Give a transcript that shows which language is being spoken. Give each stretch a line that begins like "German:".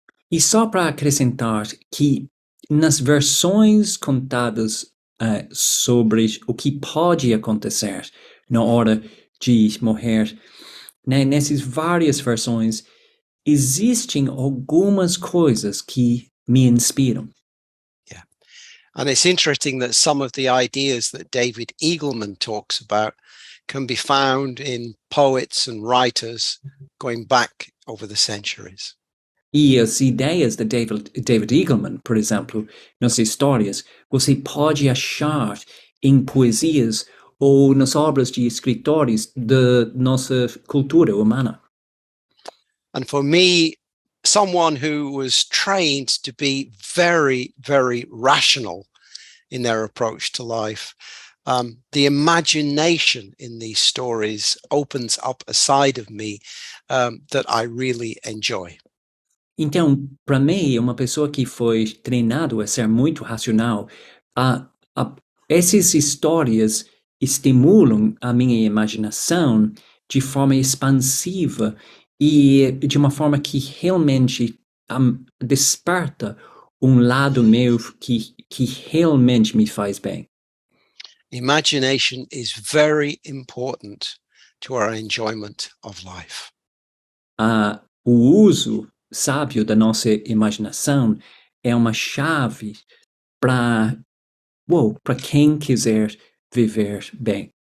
Portuguese: E só para acrescentar que nas versões contadas sobre o que pode acontecer na hora de morrer, né, nessas várias versões, existem algumas coisas que me inspiram.
English: Yeah. And it's interesting that some of the ideas that David Eagleman talks about can be found in poets and writers going back over the centuries.
Portuguese: E as ideias de David Eagleman, por exemplo, nas histórias, você pode achar em poesias ou nas obras de escritores da nossa cultura humana.
English: And for me, someone who was trained to be very, very rational in their approach to life, the imagination in these stories opens up a side of me that I really enjoy.
Portuguese: Então, para mim, uma pessoa que foi treinado a ser muito racional, essas histórias estimulam a minha imaginação de forma expansiva e de uma forma que realmente desperta lado meu que realmente me faz bem.
English: Imagination is very important to our enjoyment of life.
Portuguese: O uso sábio da nossa imaginação é uma chave para quem quiser viver bem.